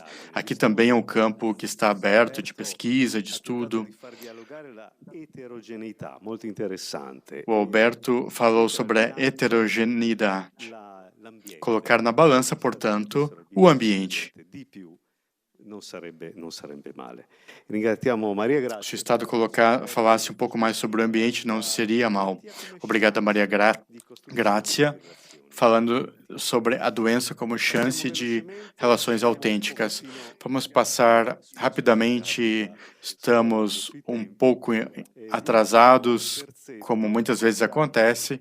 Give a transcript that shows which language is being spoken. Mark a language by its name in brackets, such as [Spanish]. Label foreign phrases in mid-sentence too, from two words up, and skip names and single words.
[Portuguese] Aqui também é um campo que está aberto de pesquisa, de estudo. O Alberto falou sobre a heterogeneidade. Colocar na balança, portanto, o ambiente. [Italian] não sarebbe male. Ringraziamo Maria Grazia. [Portuguese] Se o Estado falasse um pouco mais sobre o ambiente, não seria mal. Obrigado, Maria Grazia, falando sobre a doença como chance de relações autênticas. Vamos passar rapidamente, estamos um pouco atrasados, como muitas vezes acontece.